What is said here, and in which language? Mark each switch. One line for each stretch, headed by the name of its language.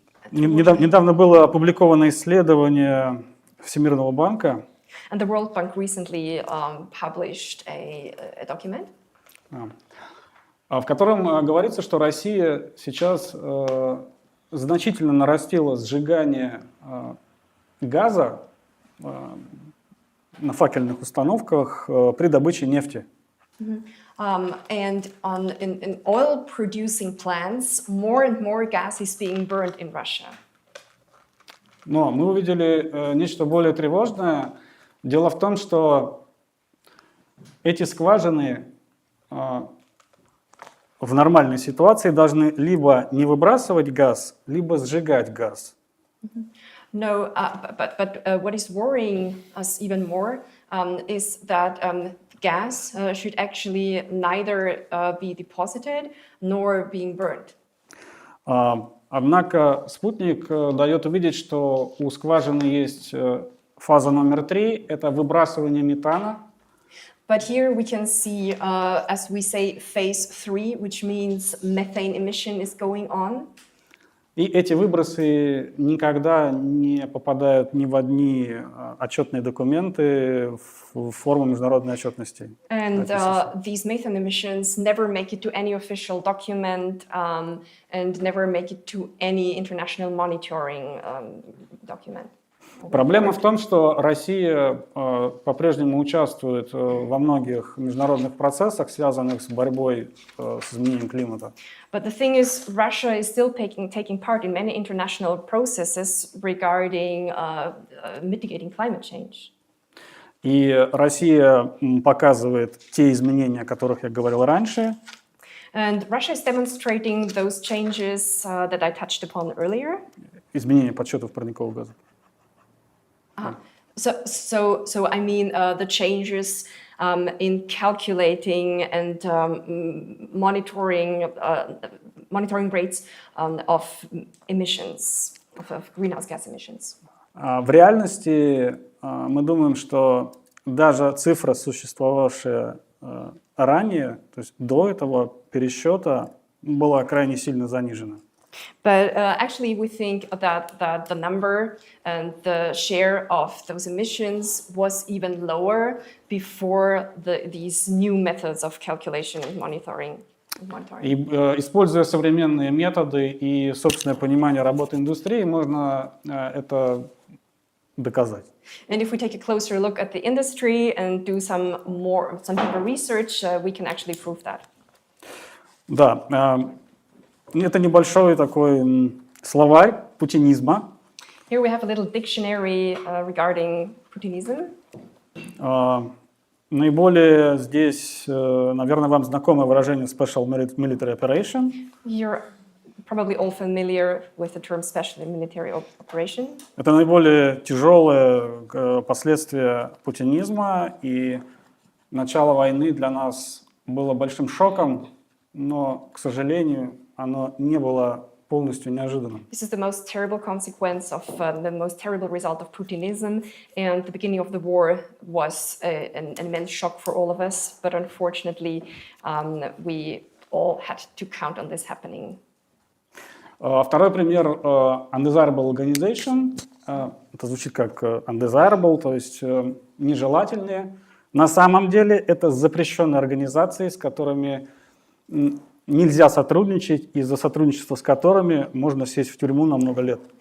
Russian: Недавно было опубликовано исследование Всемирного банка.
English: And the World Bank recently published a document.
Russian: В котором говорится, что Россия сейчас значительно нарастила сжигание газа на факельных установках при добыче нефти.
English: And in oil-producing plants, more and more gas is being burned in Russia.
Russian: Но мы увидели нечто более тревожное. Дело в том, что эти скважины в нормальной ситуации должны либо не выбрасывать газ, либо сжигать газ.
English: No, but what is worrying us even more is that gas should actually neither be deposited nor being burned.
Russian: Однако спутник дает увидеть, что у скважины есть фаза номер 3, это выбрасывание метана.
English: But here we can see, as we say, phase 3, which means methane emission is going on.
Russian: И эти выбросы никогда не попадают ни в одни отчетные документы в форму международной отчетности.
English: And these methane emissions never make it to any official document and never make it to any international monitoring document.
Russian: Проблема в том, что Россия по-прежнему участвует во многих международных процессах, связанных с борьбой с изменением климата.
English: But the thing is, Russia is still taking part in many international processes regarding mitigating climate change.
Russian: И Россия показывает те изменения, о которых я говорил раньше.
English: And Russia is demonstrating those changes that I touched upon earlier.
Russian: Изменения подсчетов парниковых газов.
English: So I mean the changes in calculating and monitoring rates of emissions, of greenhouse gas emissions.
Russian: В реальности мы думаем, что даже цифра, существовавшая ранее, то есть до этого пересчета, была крайне сильно занижена.
English: But actually, we think that the number and the share of those emissions was even lower before these new methods of calculation and monitoring.
Russian: И используя современные методы и собственное понимание работы индустрии, можно это доказать.
English: And if we take a closer look at the industry and do some deeper research, we can actually prove that.
Russian: Да. Это небольшой такой словарь путинизма.
English: Here we have a little dictionary regarding Putinism.
Russian: Наиболее здесь, наверное, вам знакомое выражение
English: special military operation. You're probably all familiar with the term special military operation.
Russian: Это наиболее тяжелые последствия путинизма, и начало войны для нас было большим шоком, но, к сожалению, оно не было полностью неожиданно.
English: This is the most terrible consequence of the most terrible result of Putinism, and the beginning of the war was an immense shock for all of us, but unfortunately we all had to count on this happening.
Russian: Второй пример
English: undesirable organization.
Russian: Это звучит как undesirable, то есть нежелательные. На самом деле это запрещенные организации, с которыми нельзя сотрудничать, и за сотрудничество с которыми можно сесть в тюрьму на много лет.